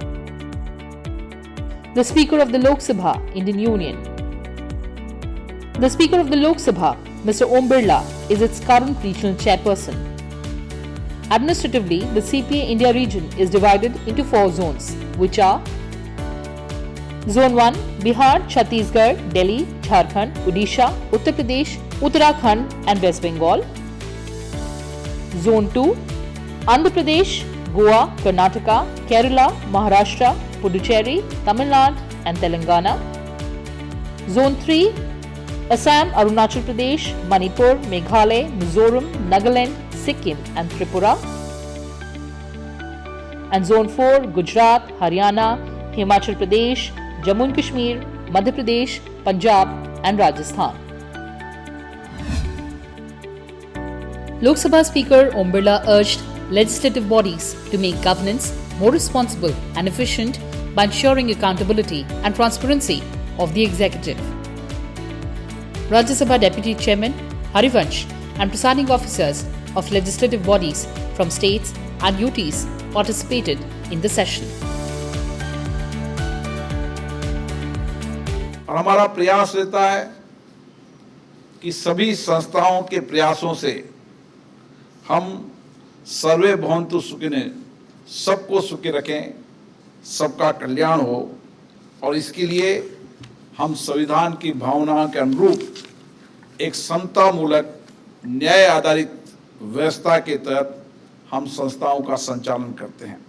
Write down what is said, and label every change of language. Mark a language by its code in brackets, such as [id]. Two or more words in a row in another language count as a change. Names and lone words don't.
[en] The Speaker of the Lok Sabha, Indian Union. The Speaker of the Lok Sabha, Mr. Om Birla, is its current regional chairperson. Administratively, the CPA India region is divided into 4 zones, which are Zone 1, Bihar, Chhattisgarh, Delhi, Jharkhand, Odisha, Uttar Pradesh, Uttarakhand and West Bengal. Zone 2, Andhra Pradesh, Goa, Karnataka, Kerala, Maharashtra, Puducherry, Tamil Nadu and Telangana. Zone 3, Assam, Arunachal Pradesh, Manipur, Meghalaya, Mizoram, Nagaland, Sikkim and Tripura. And Zone 4, Gujarat, Haryana, Himachal Pradesh, Jammu and Kashmir, Madhya Pradesh, Punjab and Rajasthan. Lok Sabha Speaker Om Birla urged legislative bodies to make governance more responsible and efficient by ensuring accountability and transparency of the executive. Rajya Sabha Deputy Chairman Harivansh and presiding officers of legislative bodies from states and UTs participated in the session. [hi] और हमारा प्रयास रहता है कि सभी संस्थाओं के प्रयासों से हम [sa] सर्वे भवन्तु सुखिनः, [hi] सबको सुखी रखें, सबका कल्याण हो, और इसके लिए हम संविधान की भावना के अनुरूप एक समतामूलक न्याय आधारित व्यवस्था के तहत हम संस्थाओं का संचालन करते हैं।